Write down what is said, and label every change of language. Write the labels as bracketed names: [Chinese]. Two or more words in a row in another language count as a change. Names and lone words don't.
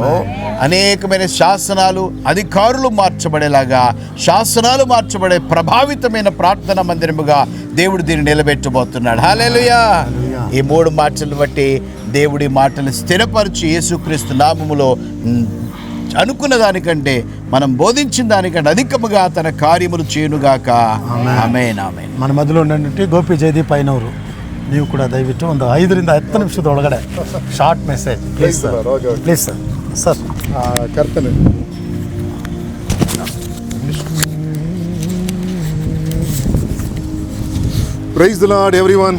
[Telugu] అనేకమైన శాసనాలు, అధికారులు మార్చబడేలాగా, శాసనాలు మార్చబడే ప్రభావితమైన ప్రార్థన మందిరముగా దేవుడు దీన్ని నిలబెట్టబోతున్నాడు. హల్లెలూయా. ఈ మూడు మాటలు బట్టి దేవుడి మాటలు స్థిరపరిచి యేసుక్రీస్తు నామములో అనుకున్న దానికంటే, మనం బోధించిన దానికంటే అధికముగా తన కార్యములు చేయునుగాక. ఆమేన్, ಆಮೇನ್. మన మధ్యలో ఉన్నటువంటి [Kannada] ಗೋಪಿ ಜಯದೀಪ್ ಐನವರು, ನೀವು ಕೂಡ ದಯವಿಟ್ಟು ಒಂದು 5-10 ನಿಮಿಷದ ಒಳಗಡೆ [English] short message please sir. please sir. sir [Kannada] ಕರ್ತನೆ [English] praise the lord everyone.